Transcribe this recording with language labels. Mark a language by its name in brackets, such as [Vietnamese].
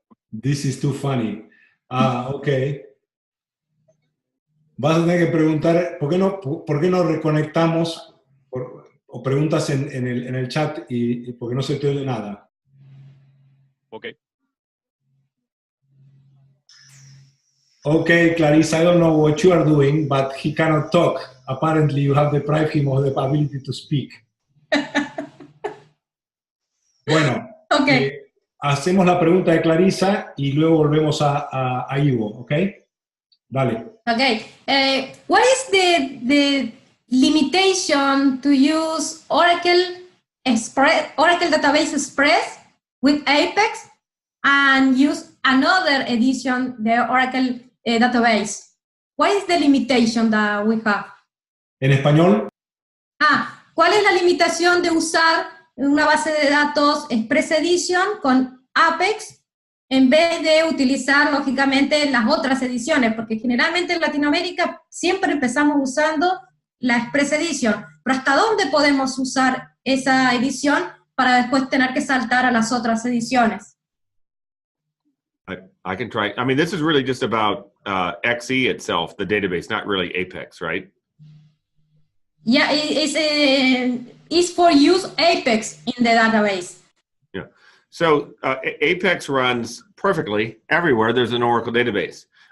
[English] This is too funny. Ok. [Spanish] Vas a tener que preguntar, ¿por qué no reconectamos o preguntas en el chat y porque no se te oye nada? [English] okay. Okay, Clarisa, I don't know what you are doing, but he cannot talk. Apparently, you have deprived him of the ability to speak. [Spanish] Bueno, [English] Okay. [Spanish] Hacemos la pregunta de Clarisa y luego volvemos a Ivo, ¿ok? Dale. [English] Okay. What is the limitation to use Oracle Database Express with Apex and use another edition, the Oracle database? What is the limitation that we have? [Spanish] ¿En español? ¿Cuál es la limitación de usar una base de datos Express Edition con Apex en vez de utilizar, lógicamente, las otras ediciones? Porque generalmente en Latinoamérica siempre empezamos usando la Express Edition, pero ¿hasta dónde podemos usar esa edición para después tener que saltar a las otras ediciones? [English] I can try. I mean, this is really just about XE itself, the database, not really Apex, right? Yeah, it's for use Apex in the database. Yeah. So Apex runs perfectly everywhere there's an Oracle database.